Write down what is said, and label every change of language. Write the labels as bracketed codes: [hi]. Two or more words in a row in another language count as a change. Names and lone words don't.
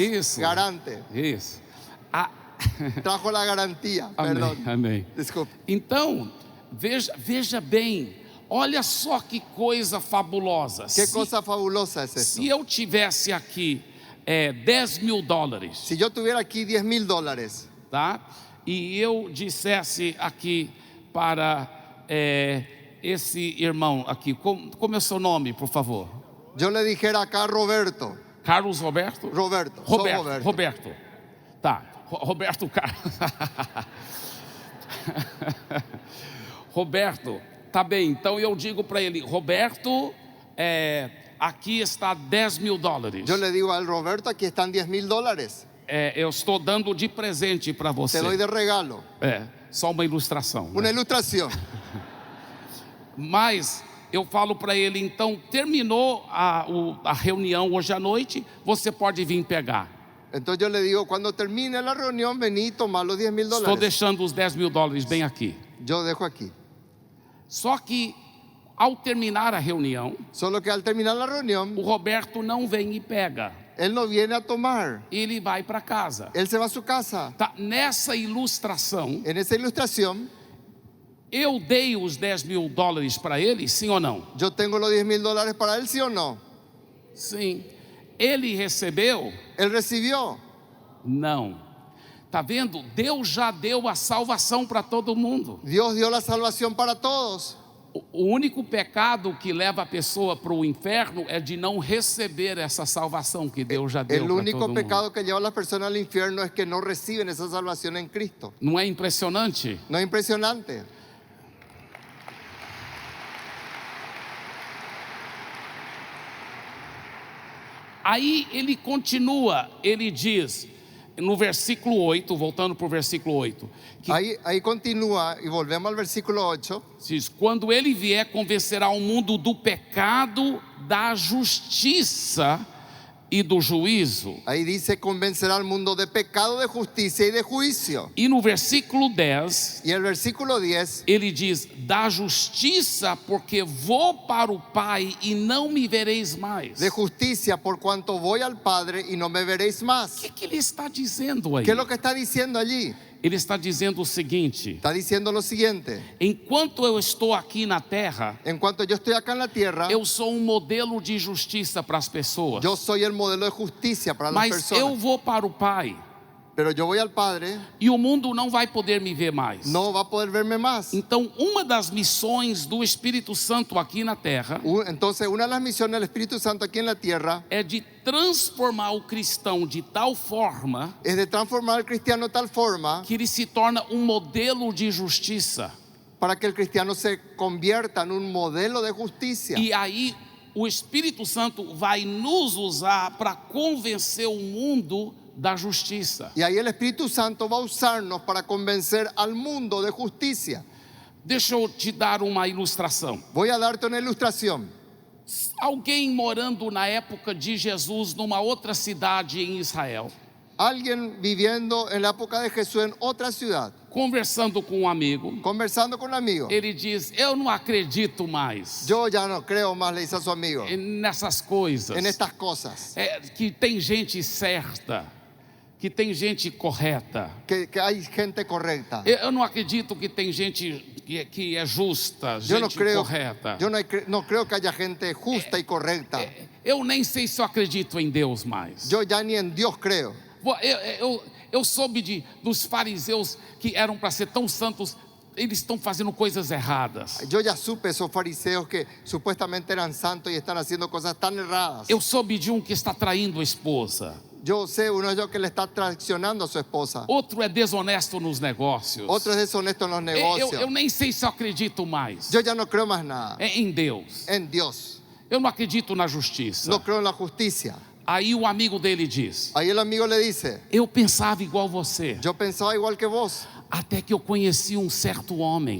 [pt] Isso. Garante. Isso. [es] Trajo la garantía. Perdón. [pt] Amém. Desculpe. Então, veja bem, olha só que coisa fabulosa. [es] Qué cosa fabulosa es esto. [pt] Se eu tivesse aqui $10 mil, [es] Si yo tuviera aquí $10,000, [pt] tá? E eu dissesse aqui para esse irmão aqui, como é o seu nome, por favor? [es] yo le dijera acá Roberto. [pt] Carlos Roberto? [es] Roberto. soy Roberto. [pt] Tá, Roberto Carlos. Roberto, tá bem, então eu digo para ele: Roberto, aqui está $10 mil. [es] Yo le digo al Roberto, aquí están $10,000. [pt] Eu estou dando de presente para você. [es] Te doy de regalo. [pt] só uma ilustração, [es] Una [pt] né? [es] ilustración. [pt] Mas eu falo para ele, então, terminou a reunião hoje à noite, você pode vir pegar. [es] Entonces yo le digo, cuando termine la reunión, vení y tomá los 10 mil [pt] Estou [es] dólares. [pt] deixando os 10 mil dólares bem aqui. [es] Yo dejo aquí. [pt] Só que, ao terminar a reunião, [es] Solo que al terminar la reunión, [pt] o Roberto não vem e pega. [es] él no viene a tomar. [pt] Ele vai para casa. [es] Él se va a su casa. [pt] Tá, nessa ilustração, [es] En esa ilustración, [pt] eu dei os 10 mil dólares para ele, sim ou não? [es] yo tengo los 10 mil dólares para él, ¿sí o no? [pt] Sim. Ele recebeu? [es] Él recibió. [pt] Não. Tá vendo? Deus já deu a salvação para todo mundo. [es] Dios dio la salvación para todos. [pt] O único pecado que leva a pessoa para o inferno é de não receber essa salvação que Deus já deu [es] El [pt] para todo [es] único [pt] mundo. [es] pecado que lleva a las personas al infierno es que no reciben esa salvación en Cristo. [pt] Não é impressionante? [es] ¿No es impresionante? [pt] Aí ele continua, ele diz, no versículo 8, voltando para o versículo 8, que [es] Ahí continúa y volvemos al versículo 8. [pt] diz: quando ele vier, convencerá o mundo do pecado, da justiça e do juízo. [es] Ahí dice, convencerá al mundo de pecado, de justicia y de juicio. [pt] E no versículo 10, [es] Y el versículo 10, [pt] ele diz: da justiça, porque vou para o Pai e não me vereis mais. [es] de justicia, por cuanto voy al Padre y no me veréis [pt] O [es] más. [pt] que ele está dizendo aí? [es] ¿Qué es lo que está diciendo allí? [pt] Ele está dizendo o seguinte: [es] Está diciendo lo siguiente. [pt] enquanto eu estou aqui na terra, [es] En cuanto yo estoy acá en la tierra, [pt] eu sou um modelo de justiça para as pessoas. [es] yo soy el modelo de justicia para las [pt] Mas eu [es] personas. [pt] vou para o Pai [es] Pero yo voy al Padre, [pt] e o mundo não vai poder me ver mais. [es] no va a poder verme más. [pt] Então, uma das missões do Espírito Santo aqui na terra [es] Entonces, una de las misiones del Espíritu Santo aquí en la tierra [pt] é de transformar o cristão de tal forma [es] es de transformar al cristiano de tal forma [pt] que ele se torna um modelo de justiça. [es] para que el cristiano se convierta en un modelo de justicia. [pt] E aí o Espírito Santo vai nos usar para convencer o mundo da justiça. [es] Y ahí el Espíritu Santo va a usarnos para convencer al mundo de justicia. [pt] Deixa eu te dar uma ilustração. [es] Voy a darte una ilustración. [pt] Alguém morando na época de Jesus numa outra cidade em Israel, [es] Alguien viviendo en la época de Jesús en otra ciudad, [pt] conversando com um amigo, [es] conversando con un amigo. [pt] ele diz: eu não acredito mais [es] Yo ya no creo más, le dice a su amigo, [pt] nessas coisas. [es] en estas cosas. [pt] Que tem gente certa, que tem gente correta. [es] Que hay gente correcta. [pt] Eu não acredito que tem gente que é justa, [es] Yo no [pt] gente [es] creo, [pt] correta. [es] no creo que haya gente justa y correcta. [pt] Eu nem sei se eu acredito em Deus mais. [es] Yo ya ni en Dios creo. [pt] Eu soube dos fariseus que eram para ser tão santos, eles estão fazendo coisas erradas. [es] Yo ya supe esos fariseos que supuestamente eran santos y están haciendo cosas tan erradas. [pt] Eu soube de um que está traindo a esposa. [es] Yo sé uno de ellos que le está traicionando a su esposa. [pt] Outro é desonesto nos negócios. [es] Otro es deshonesto en los negocios. [pt] Eu nem sei se eu acredito mais [es] Yo ya no creo más nada [pt] em Deus. [es] en Dios. [pt] Eu não acredito na justiça. [es] No creo en la justicia. [pt] Aí o amigo dele diz: [es] Ahí el amigo le dice, [pt] eu pensava igual você, [es] yo pensaba igual que vos, [pt] até que eu conheci um certo homem.